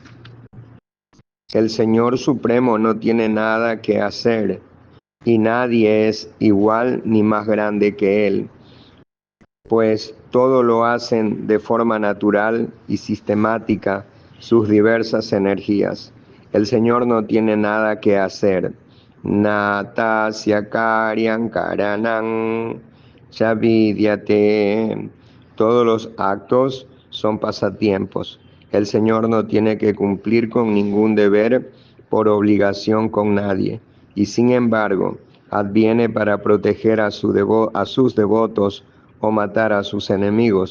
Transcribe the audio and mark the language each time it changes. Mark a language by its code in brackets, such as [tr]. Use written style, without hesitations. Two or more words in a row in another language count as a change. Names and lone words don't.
[es] El Señor Supremo no tiene nada que hacer y nadie es igual ni más grande que Él, pues todo lo hacen de forma natural y sistemática sus diversas energías. El Señor no tiene nada que hacer. [sa] नतस्य कार्यं करणं चाविद्यते. [es] Todos los actos son pasatiempos. El Señor no tiene que cumplir con ningún deber por obligación con nadie, y sin embargo adviene para proteger a sus devotos o matar a sus enemigos.